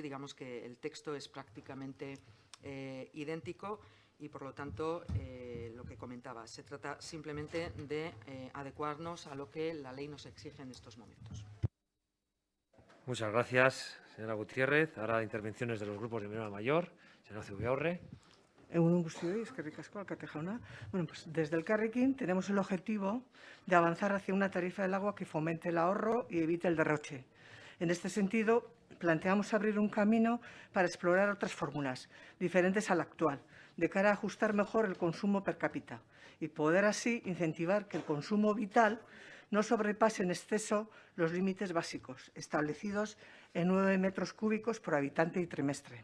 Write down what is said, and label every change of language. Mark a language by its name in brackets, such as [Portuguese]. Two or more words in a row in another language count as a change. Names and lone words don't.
[Spanish] Digamos que el texto es prácticamente idéntico y, por lo tanto, lo que comentaba, se trata simplemente de adecuarnos a lo que la ley nos exige en estos momentos. Muchas gracias, señora Gutiérrez. Ahora intervenciones de los grupos de menor a mayor. Señora Zubiaurre. [Basque] Egun guztioi, eskerrik asko, alkate jauna. [Spanish] Bueno, pues desde el Carrequín tenemos el objetivo de avanzar hacia una tarifa del agua que fomente el ahorro y evite el derroche. En este sentido, planteamos abrir un camino para explorar otras fórmulas, diferentes a la actual, de cara a ajustar mejor el consumo per cápita y poder así incentivar que el consumo vital no sobrepase en exceso los límites básicos, establecidos en 9 metros cúbicos por habitante y trimestre.